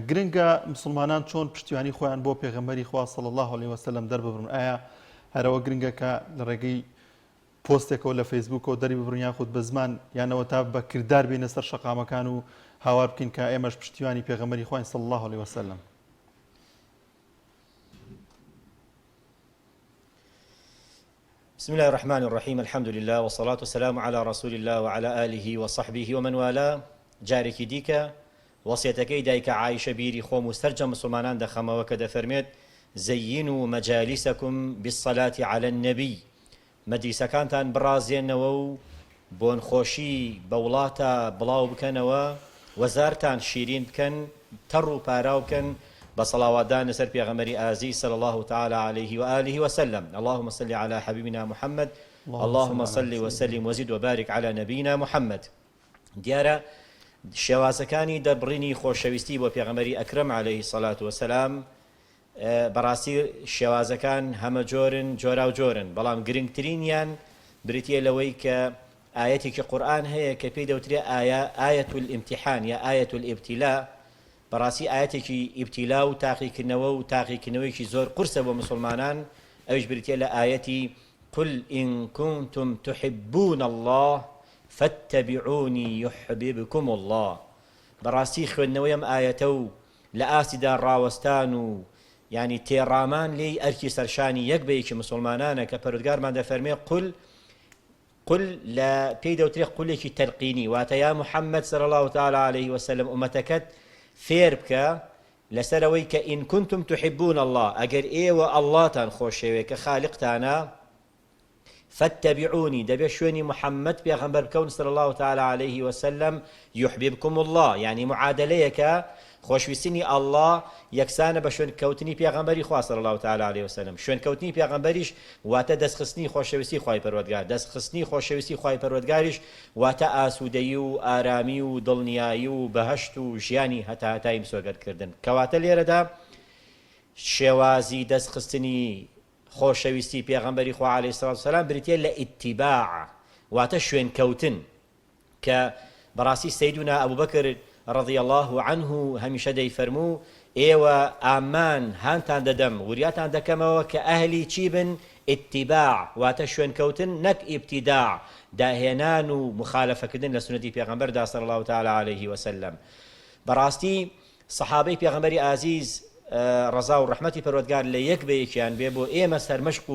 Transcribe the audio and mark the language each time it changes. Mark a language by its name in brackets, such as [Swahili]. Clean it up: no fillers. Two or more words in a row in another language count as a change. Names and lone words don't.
[Central Kurdish] گرنگە مسلمانان چۆن پشتیوانی خۆیان بۆ پێغەمبەری خوا [Arabic] صلی الله علیه وسلم [Central Kurdish] دەرببڕن. ئایا هەرەوە گرنگە کە لە ڕێگەی پۆستێکەوە لە فەیسبووکەوە دەری ببڕن یاخود بە زمان یانەوە تا بە کردار بینە سەر شەقامەکان و هاوار بکەین کە ئێمەش پشتیوانی پێغەمبەری خوین [Arabic] صلی الله علیه وسلم؟ بسم بسم الله الرحمن الرحيم الحمد لله والصلاة والسلام على رسول الله وعلى آله وصحبه ومن والاه [Central Kurdish] جارێکی دیکە وەسیەتەکەی دایکە عایشە بیری خۆم و سەرجە مسلمانان دەخەمەوە کە دەفەرمێت [Arabic] زەیینوا مەجالیسەکم بالصلاة على النبي [Central Kurdish] مەجلیسەکانتان بڕازێنەوە و بۆن خۆشی بە وڵاتە بڵاو بکەنەوە وەزارتان شیرین بکەن تەڕ و پاراو بکەن بە سەڵاواتدان لەسەر پێغەمبەری ئازیز [Arabic] صلى الله تعالى عليه وآله وسلم اللهم صل على حبيبنا محمد اللهم صل وسلم وزد وبارك على نبينا محمد [Central Kurdish] دیارە شێوازەکانی دەربڕینی خۆشەویستی بۆ پێغەمبەری ئەکرەم [Arabic] عليه الصلاة والسلام بەڕاستی [Central Kurdish] شێوازەکان هەمە جۆرن جۆرا و جۆرن بەڵام گرنگترینیان بریتیە لەوەی کە ئاەتێکی قورئان هەیە کە پێی دەوترێ ئاەت الامتحان یا ئاەت الابتلاء بەڕاستی ئاەتێکی ئیبتیلا و تاقیکردنەوە و تاقیکردنەوەیکی زۆر قورسە بۆ مسلمانان ئەویش بریتیە لە ئاەتی [Arabic] قل إن كنتم تحبون الله فاتبعوني يحببكم الله [Central Kurdish] بەڕاستی خوێندنەوەی ئەم ئاەتە و لە ئاسیدا ڕاوەستان و یعنی تێڕامان لێی ئەرکی سەرشانی یەک بەیەکی مسلمانانە کە پەروەردگارمان دەفەرمێ قل لە پێی دەوترێ قولێکی تەلقینی واتە یا محەممەد [Arabic] صلی الله تعالی عليه وسلم [Central Kurdish] ئومەتەکەت فێر بکە لەسەرەوەی کە [Arabic] ئین کنتم تحبون الله [Central Kurdish] ئەگەر ئێوە ئەڵڵاتان خۆشەوێ کە خالقتانە فاتبعوني دەبێ شوێنی محەممەد پێغەمبەر بکەون [Arabic] صلی الله تعالی عليه وسلم يحببكم الله يعني [Central Kurdish] معادلەیەکە خۆشویستنی ئەڵڵا یەکسانە بە شوێن کەوتنی پێغەمبەری خوا [Arabic] صلی الله تعالی عليه وسلم [Central Kurdish] شوێن کەوتنی پێغەمبەریش واتە دەستخستنی خۆشەویستی خوای پەروەردگار دەستخستنی خۆشەویستی خوای پەروەردگاریش واتە ئاسوودەیی و ئارامی و دڵنیایی و بەهەشت و ژیانی هەتاهەتای مسۆگەرکردن کەواتە لێرەدا شێوازی دەستخستنی خۆشەویستی پێغەمبەری خوا [Arabic] عەلەیهی سڵات وسەلام [Central Kurdish] بریتیە لە ئیتیباع واتە شوێن کەوتن کە بەڕاستی سەیدونا ئەبوبەکر [Arabic] رضي الله عنه [Central Kurdish] هەمیشە دەیفەرموو ئێوە ئامان هانتان دەدەم وریاتان دەکەمەوە کە ئەهلی چی بن ئیتیباع واتە شوێن کەوتن نەک ئیبتیداع داهێنان و مخالەفەکردن لە سونەتی پێغەمبەردا [Arabic] صلی الله تعالی عليه وسلم [Central Kurdish] بەڕاستی سەحابەی پێغەمبەری ئازیز ڕەزا و ڕەحمەتی پەروەردگار لە یەک بەیەکیان بێ بۆ ئێمە سەرمەشق